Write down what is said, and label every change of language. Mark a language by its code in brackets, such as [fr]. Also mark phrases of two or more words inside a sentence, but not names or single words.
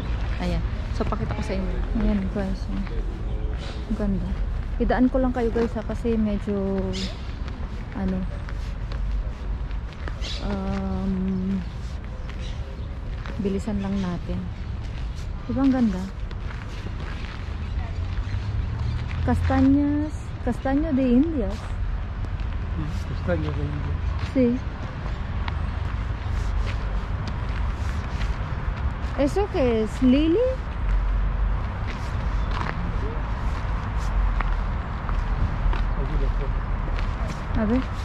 [tl] Ayan. So pakita ko sa inyo. Ayan guys. Ang ganda. Idaan ko lang kayo guys kasi medyo ano bilisan lang natin. Diba ang ganda? [es] Castaño de Indias. Castaño de Indias. Sí. ¿Eso qué es? ¿Lily? A ver.